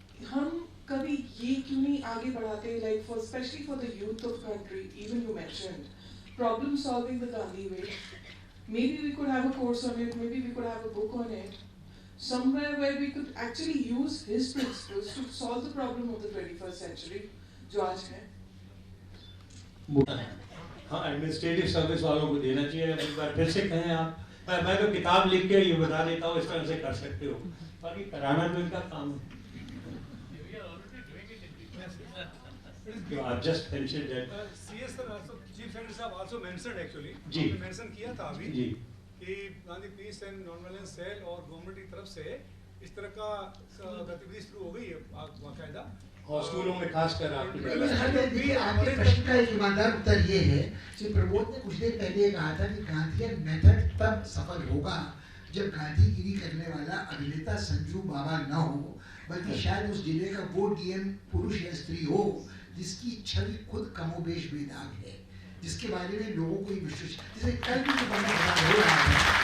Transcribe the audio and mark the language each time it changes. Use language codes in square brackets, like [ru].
[en] हम कभी ये क्यों नहीं आगे बढ़ाते, like for specially for the youth of country, even you mentioned problem solving the Gandhi way, maybe we could have a course on it, maybe we could have a book on it, somewhere where we could actually use his principles to solve the problem of the 21st century [hi] जो आज है। हाँ, administrative service वालों को देना चाहिए। एक बार फिर से कहें आप, मैं तो किताब लिख के ये बता देता हूँ इस तरह से कर सकते हो, बाकी कराना तो इनका काम है। [en] आप just mentioned that CS sir also, Chief Secretary साहब also mentioned actually, [hi] जी मेंशन किया था अभी जी कि Gandhi piece and non violence cell और गवर्नमेंट की तरफ से इस तरह का गतिविधि शुरू हो गई है बाकायदा, और स्कूलों में खासकर आपके प्रश्न का एक ईमानदार उत्तर ये है कि प्रमोद ने कुछ देर पहले कहा था कि गांधीयन मेथड तब सफल होगा जब गांधीगिरी करने वाला अभिनेता संजू बाबा न हो, बल्कि शायद उस जिले का वो डीएम पुरुष या स्त्री हो जिसकी छवि खुद कमोबेश बेदाग है, जिसके बारे में लोगों को विश्वास, जैसे कल भी जो बड़ा हो रहा है,